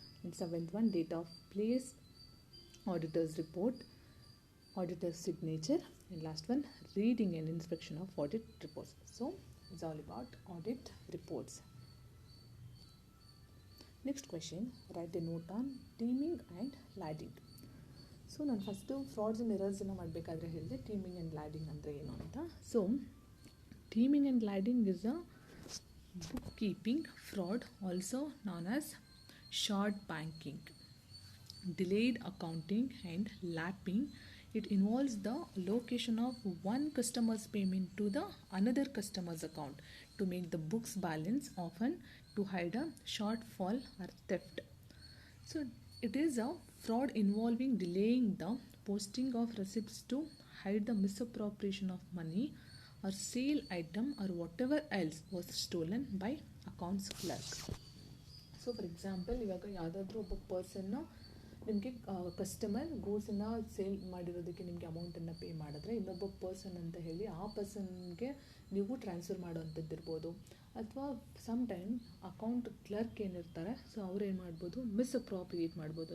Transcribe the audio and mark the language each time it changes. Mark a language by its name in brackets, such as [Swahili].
[English] And seventh one, date of place, auditor's report, auditor's signature. And last one, reading and inspection of audit reports. So it's all about audit reports. Next question, write a note on teaming and ladding. [Kannada] So ನಾನು first frauds and ಎರರ್ಸನ್ನು ಮಾಡಬೇಕಾದ್ರೆ ಹೇಳಿದೆ teaming and landing ಅಂದರೆ ಏನು ಅಂತ. [English] So teeming and lading is a bookkeeping fraud, also known as short banking, delayed accounting and lapping. It involves the location of one customer's payment to the another customer's account to make the book's balance, often to hide a shortfall or theft. So it is a fraud involving delaying the posting of receipts to hide the misappropriation of money or sale item or whatever else was stolen by accounts clerk. So for example, [Kannada] ಇವಾಗ ಯಾವುದಾದ್ರೂ ಒಬ್ಬ ಪರ್ಸನ್ನು ನಿಮಗೆ customer ಗೂಡ್ಸನ್ನು sale ಮಾಡಿರೋದಕ್ಕೆ ನಿಮಗೆ ಅಮೌಂಟನ್ನು pay ಮಾಡಿದ್ರೆ ಇನ್ನೊಬ್ಬ person ಅಂತ ಹೇಳಿ ಆ ಪರ್ಸನ್ಗೆ ನೀವು ಟ್ರಾನ್ಸ್ಫರ್ ಮಾಡೋವಂಥದ್ದು ಇರ್ಬೋದು. ಅಥವಾ ಸಮ್ ಟೈಮ್ ಅಕೌಂಟ್ ಕ್ಲರ್ಕ್ ಏನಿರ್ತಾರೆ, ಸೊ ಅವ್ರು ಏನು ಮಾಡ್ಬೋದು, ಮಿಸ್ಅಪ್ರಾಪ್ರಿಯೇಟ್ ಮಾಡ್ಬೋದು.